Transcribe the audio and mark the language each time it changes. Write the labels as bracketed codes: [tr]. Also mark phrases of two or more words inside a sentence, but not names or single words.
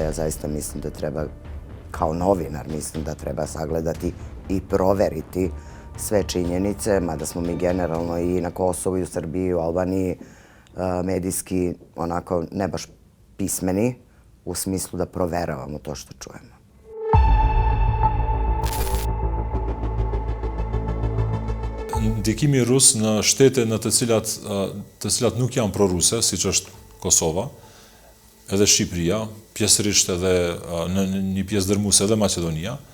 [sr] Ja zaista mislim da treba, kao novinar, mislim da treba sagledati i proveriti sve činjenice, mada smo mi generalno i na Kosovu i u Srbiji i u Albaniji medijski onako ne baš pismeni u smislu da proveravamo to što čujemo. [sq] Ndikimi rus në shtete në të cilat nuk janë proruse, siç është Kosova, edhe Shqipëria, pjesërisht edhe në një pjesë dërmuese edhe Maqedonia.